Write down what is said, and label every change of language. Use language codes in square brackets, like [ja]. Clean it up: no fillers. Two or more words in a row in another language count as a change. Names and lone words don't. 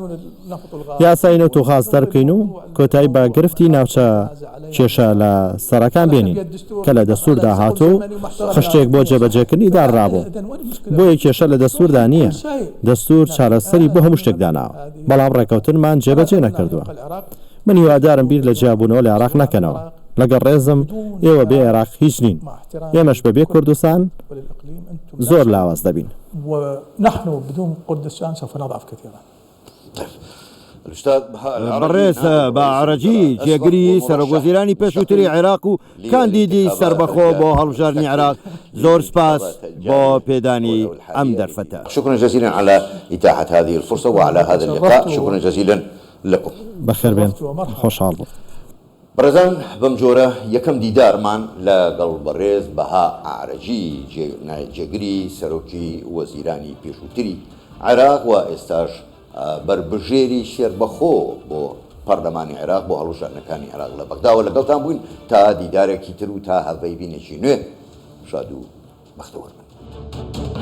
[ckb] یاسای نەوت و خاز دەربکەین و کۆتایی بە گرفتی ناوچە کێشە لە سەرەکان بێنین کە لە دەستوردا هاتوو خشتێک بۆ جێبەجێکردنی داڕابوو بۆیە کێشە لە دەستوردا نییە دەستور چارەسەری بۆ هەموو شتێک داناوە بەڵام ڕێکەوتنمان جێبەجێ نەکردووە من هیوادارم بیر لە جیابوونەوە لە عێراق نەکەنەوە لەگەڵ ڕێزم ئێوە بێ عێراق هیچ نین ئێمەش بەبێ کوردستان زۆر لاواز دەبین [ar] ونحن بدون كردستان سوف نضعف كثيرا الأستاذ بهاء [ckb] بەڕێز بە عەرەجی جێگری سەرۆکوەزیرانی پێشووتری عێراق و کاندیدی سربەخۆ بۆ هەڵبژاردننی عێراق زۆر سپاس بۆ پێدانی ئەم دەرفەتە. [ar] شكرا جزيلا على إتاحة هذه الفرصة وعلى هذا اللقاء شكرا جزيلا لكم [ckb] بەخێر بێن خۆشحاڵ بوو. بەڕێزان بەم جۆرە یەکەم دیدارمان لەگەڵ بەڕێز بەها عەرەجی جێگری سەرۆکی وەزیرانی پێشووتری عێراق و ئێستاش بربژێری شێربەخۆ بۆ پەرلەمانی عێراق بۆ هەڵوژاردنەکانی عێراق لە بەغداوە لەگەڵتان بووین تا دیدارێکی تر و تا هەڤەی بینێکی نوێ شاد و بەختەوەربن.